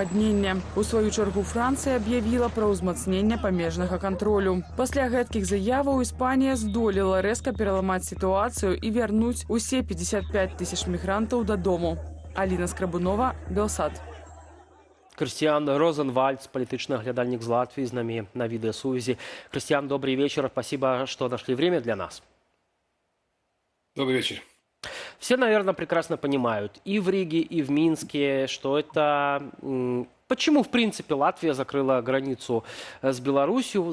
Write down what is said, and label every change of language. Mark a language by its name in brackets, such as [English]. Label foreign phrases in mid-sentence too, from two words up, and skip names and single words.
[Belarusian] У сваю чаргу Францыя аб'явіла пра ўзмацненне памежнага кантролю. Пасля гэткіх заяваў Іспанія здолела рэзка пераламаць сітуацыю і вярнуць усе 55 тысяч мігрантаў дадому. Аліна Скрабунова, Белсад. [Russian] Кристиан Розенвальд, политичный оглядальник из Латвии, с нами на видеосвязи. Кристиан, добрый вечер. Спасибо, что нашли время для нас. Добрый вечер. Все, наверное, прекрасно понимают и в Риге, и в Минске, что это... Почему, в принципе, Латвия закрыла границу с Беларусью?